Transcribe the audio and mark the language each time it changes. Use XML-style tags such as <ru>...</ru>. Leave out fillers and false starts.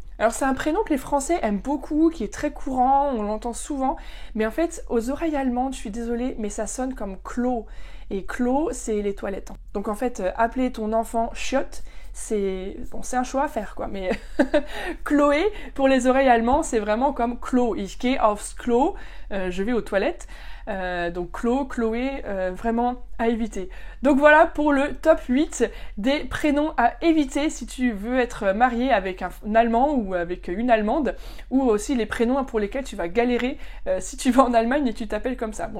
<fr>Alors c'est un prénom que les Français aiment beaucoup, qui est très courant, on l'entend souvent, mais en fait aux oreilles allemandes, je suis désolée, mais ça sonne comme Klo. Et Klo, c'est les toilettes. Donc en fait, appeler ton enfant chiotte, c'est un choix à faire, quoi. Mais Chloé, pour les oreilles allemandes, c'est vraiment comme Klo.</fr> <de>Ich gehe aufs Klo,</de> <fr>je vais aux toilettes. Donc Chloé, vraiment à éviter. Donc voilà pour le top 8 des prénoms à éviter si tu veux être marié avec un Allemand ou avec une Allemande, ou aussi les prénoms pour lesquels tu vas galérer si tu vas en Allemagne et tu t'appelles comme ça.</fr>